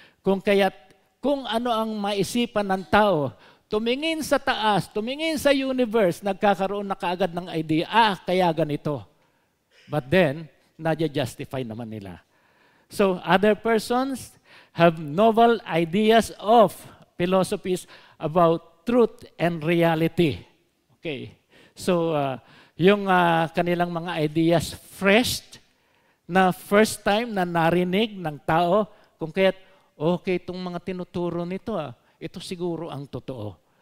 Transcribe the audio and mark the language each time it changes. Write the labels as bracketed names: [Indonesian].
[Filipino] Kung ano ang maisipan ng tao, tumingin sa taas, tumingin sa universe, nagkakaroon na kaagad ng idea, kaya ganito. But then, nadya-justify naman nila. [English] So, other persons have novel ideas of philosophies about truth and reality. Okay. [Filipino] So, yung kanilang mga ideas fresh, na first time na narinig ng tao, kung kaya't, okay, itong mga tinuturo nito, ito siguro ang totoo.